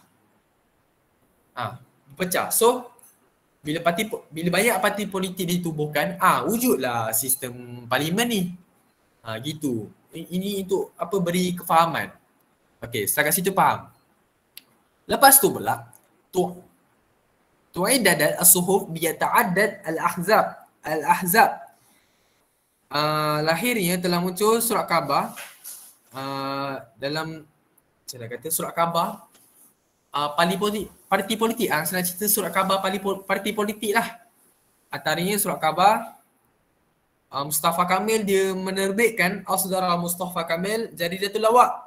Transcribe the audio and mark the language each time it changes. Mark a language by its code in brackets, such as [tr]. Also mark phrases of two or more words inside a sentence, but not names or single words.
[ms] Berpecah. So bila banyak parti politik ditubuhkan, wujudlah sistem parlimen ni. Gitu. Ini untuk apa, beri kefahaman. Okey, setakat situ faham. Lepas tu pula, [ar] تعددت الصحف بتعدد الأحزاب. [ms] Lahirnya telah muncul surat khabar dalam cara kata surat khabar parti politik. Senang cerita surat khabar parti politik lah. Antaranya surat khabar Mustafa Kamil, dia menerbitkan, saudara Mustafa Kamil, Jaridatul Lawaq.